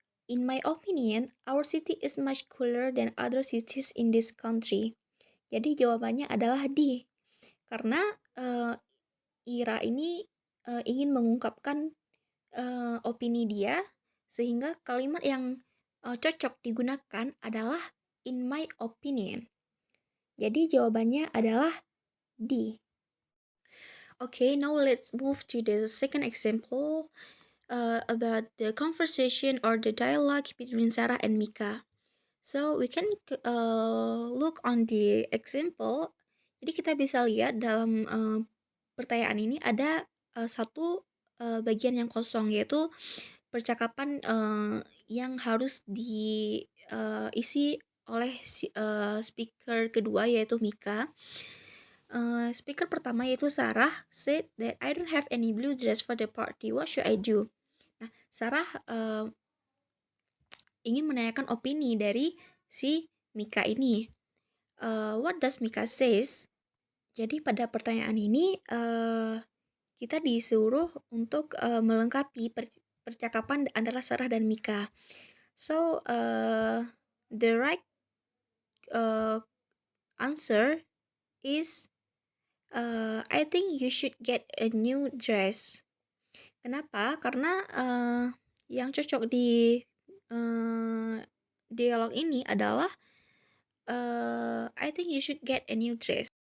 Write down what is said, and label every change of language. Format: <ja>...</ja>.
<en>In my opinion, our city is much cooler than other cities in this country.</en> <id>Jadi jawabannya adalah D. Karena Ira ini ingin mengungkapkan opini dia, sehingga kalimat yang cocok digunakan adalah</id> <en>in my opinion.</en> <id>Jadi jawabannya adalah D.</id> <en>Okay, now let's move to the second example about the conversation or the dialogue between Sarah and Mika. So we can look on the example.</en> <id>Jadi kita bisa lihat dalam pertanyaan ini ada satu bagian yang kosong, yaitu percakapan yang harus diisi oleh speaker kedua, yaitu Mika. Speaker pertama yaitu</id> <en>Sarah said that I don't have any blue dress for the party. What should I do?</en> <id>Nah, Sarah ingin menanyakan opini dari si Mika ini.</id> <en>What does Mika says?</en> <id>Jadi pada pertanyaan ini kita disuruh untuk melengkapi percakapan antara Sarah dan Mika.</id> <en>So the right answer is I think you should get a new dress.</en> <id>Kenapa? Karena yang cocok di dialog ini adalah</id> <en>I think you should get a new dress.</en>